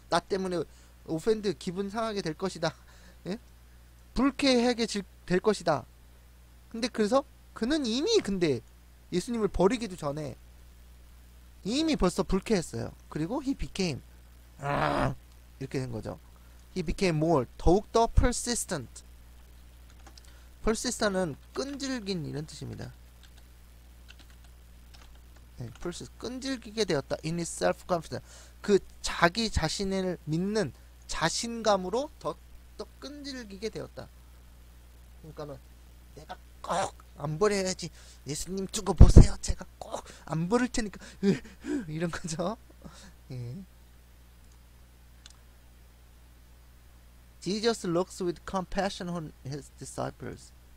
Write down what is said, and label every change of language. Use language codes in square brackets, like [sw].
[ko] 나 때문에 offend 기분 상하게 될 것이다. 예? 불쾌하게 될 것이다. 근데 그래서 그는 이미 근데 예수님을 버리기도 전에 이미 벌써 불쾌했어요. 그리고 [en] he became [ko] 이렇게 된 거죠. [en] he became more 더욱더 persistent. [ko] persistent은 끈질긴 이런 뜻입니다. 네, 끈질기게 되었다. [en] in his self-confidence. [ko] 그 자기 자신을 믿는 자신감으로 더 끈질기게 되었다. 그러니까는 내가 꼭 안 버려야지. 예수님 두고 보세요. 제가 꼭 안 버릴 테니까 이런 거죠. 예. [en] Jesus looks with compassion on his disciples.